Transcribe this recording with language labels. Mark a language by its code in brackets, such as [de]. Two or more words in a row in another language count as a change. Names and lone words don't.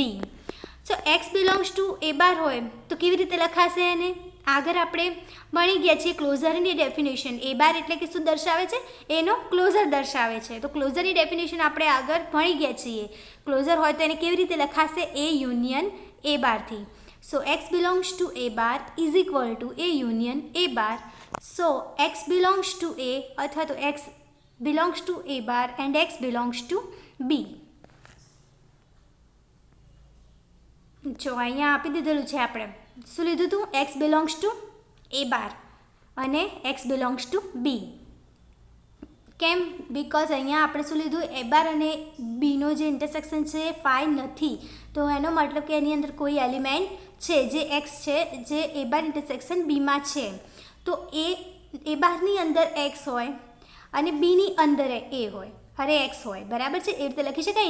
[gu] સો [en] X belongs to A bar [gu] હોય તો કેવી રીતે લખાશે એને? આગળ આપણે ભણી ગયા છીએ ક્લોઝરની ડેફિનેશન. A બાર એટલે કે શું દર્શાવે છે? એનો ક્લોઝર દર્શાવે છે. તો ક્લોઝરની ડેફિનેશન આપણે આગળ ભણી ગયા છીએ. ક્લોઝર હોય તો એને કેવી રીતે લખાશે? [en] A union A [gu] બારથી. [en] So X belongs to A bar is equal to A union A bar. So X belongs to A [gu] અથવા તો [en] X belongs to A bar and X belongs to B. [gu] જો અહીંયા આપી દીધેલું છે આપણે. શું લીધું હતું? [en] X belongs to A bar [gu] અને [en] X belongs to B. [gu] કેમ? બિકોઝ અહીંયા આપણે શું લીધું? A બાર અને બીનો જે ઇન્ટરસેક્શન છે એ 5 નથી. તો એનો મતલબ કે એની અંદર કોઈ એલિમેન્ટ છે જે X છે જે [en] A bar intersection [gu] Bમાં છે. તો A બારની અંદર X હોય અને Bની અંદર A હોય અરે એક્સ હોય, બરાબર છે. એ રીતે લખી શકાય.